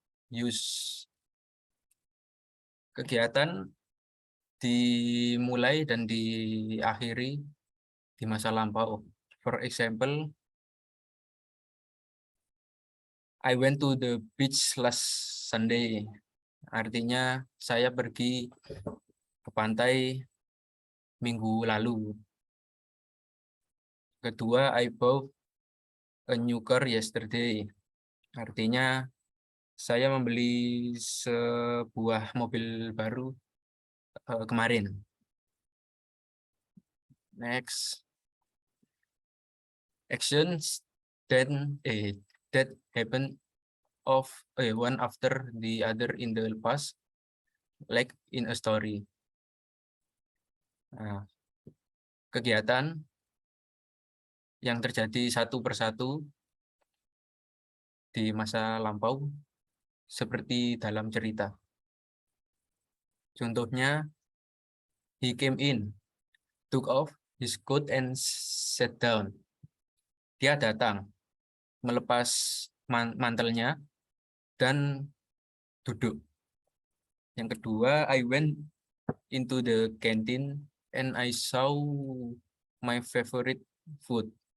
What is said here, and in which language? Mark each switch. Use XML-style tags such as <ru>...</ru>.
<id>Use kegiatan dimulai dan diakhiri di masa lampau.</id> <en>For example, I went to the beach last Sunday.</en> <id>Artinya saya pergi ke pantai minggu lalu.</id> <en>Kedua, I bought a new car yesterday.</en> <id>Artinya saya membeli sebuah mobil baru kemarin.</id> <en>Next, actions that happen one after the other in the past, like in a story.</en> <id>Kegiatan yang terjadi satu persatu di masa lampau seperti dalam cerita.</id> <en>Contohnya, he came in, took off his coat and sat down.</en> <id>Dia datang, melepas mantelnya dan duduk. Yang kedua,</id> <en>I went into the canteen and I saw my favorite food.</en>